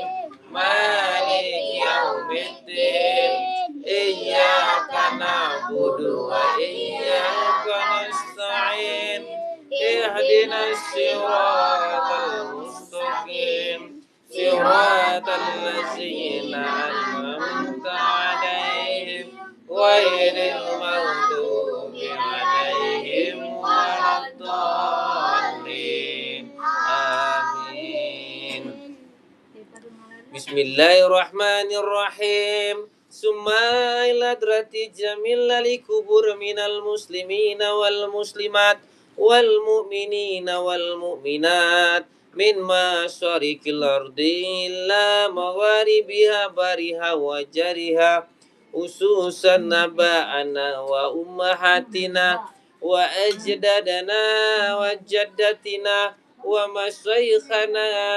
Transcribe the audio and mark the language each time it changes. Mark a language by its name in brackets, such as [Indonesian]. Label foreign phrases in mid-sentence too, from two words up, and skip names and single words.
[Arabic] مالك يوم الدين إياك نعبد وإياك نستعين اهدنا الصراط المستقيم صراط الذين أنعمت عليهم غير المغضوب عليهم ولا الضالين آمين. بسم الله الرحمن الرحيم. ثم إلى حضرة جميع القبور من المسلمين والمسلمات والمؤمنين والمؤمنات من مشارق الأرض إلى مغاربها برها وبحرها خصوصا آبائنا وأمهاتنا وأجدادنا وجداتنا ومشايخنا